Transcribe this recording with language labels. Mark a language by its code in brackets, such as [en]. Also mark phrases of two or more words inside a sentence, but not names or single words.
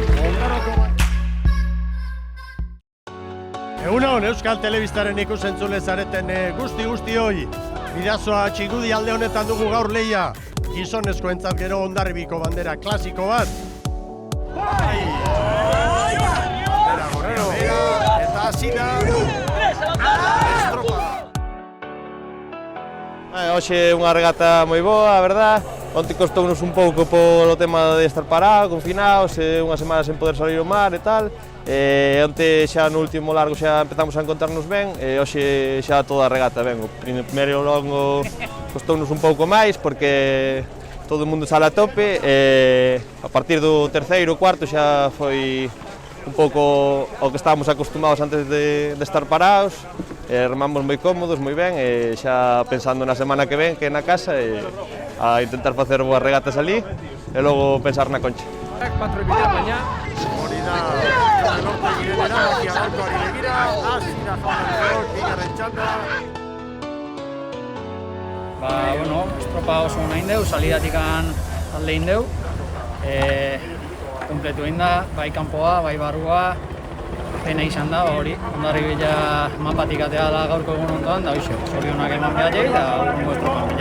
[eu] Egunon, Euskal Telebistaren ikusentzule zareten guzti hoi. Bidazoa Txigudi alde honetan dugu gaur lehia. Gizonezkoentzat gero Hondarribiko bandera klasiko bat. Bai! Bandera gorria bera, eta hasi da. Estropada. [gl] Hoxe unha regata moi boa, a verdad. Onte costounos un pouco polo tema de estar parados, confinados, unha semana sen poder salir ao mar e tal. Onte xa no último largo xa empezamos a encontrarnos ben e hoxe xa toda a regata ben. O primeiro longo costounos un pouco máis porque todo o mundo sale a tope e a partir do terceiro, cuarto xa foi un pouco ao que estábamos acostumados antes de estar parados. Remamos moi cómodos, moi ben e xa pensando na semana que ven, que é na casa e a intentar facer boas regatas ali e logo pensar na Concha. [eu] 4 bidea baina, hori da, norte girenera, gaurkoari begira, hasi da jaun-andreok bigarren txanda. Bueno, estropa oso ona egin deu, salidatik alde egin deu. Kompletu egin da, bai kanpoa, bai barrua, pena izan da, hori, Hondarribia mapatik atea da gaurko egun ondoan, da hoxe, zorionak eman behar jai, da urrengo estropan bila.